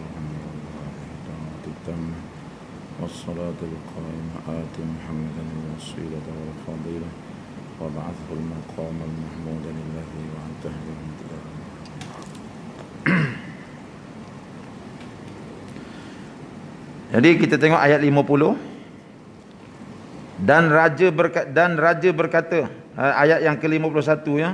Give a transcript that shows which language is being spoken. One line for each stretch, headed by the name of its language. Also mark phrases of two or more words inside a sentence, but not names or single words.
Arabic: والصلاة القائمة آت محمدا الوسيلة والفضيلة وابعثه المقام المحمود الذي وعدته الانتظار.
Malay: Jadi kita tengok ayat 50. Dan raja berkata, ayat yang ke-51 ya.